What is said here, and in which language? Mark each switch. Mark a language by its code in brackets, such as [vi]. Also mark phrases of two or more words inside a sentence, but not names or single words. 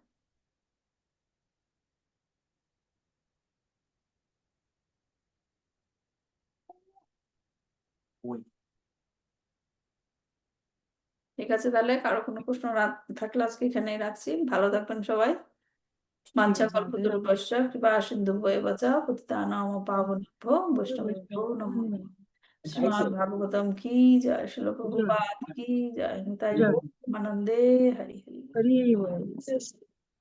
[bn] ঠিক আছে, তাহলে কারো কোনো প্রশ্ন থাকলে আজকে এখানেই রাখছি। ভালো থাকবেন সবাই। [sa] বাঞ্ছা কল্পতরুভ্যশ্চ কৃপা সিন্ধুভ্যেব চ পতিতানাং পাবনেভ্যো বৈষ্ণবেভ্যো নমঃ। [bn] শ্রীমদ্ ভাগবতম কি জয়, শিল প্রভুপাদ কি জয়, নিতাই গৌর আনন্দে হরি হরি। হরি বল।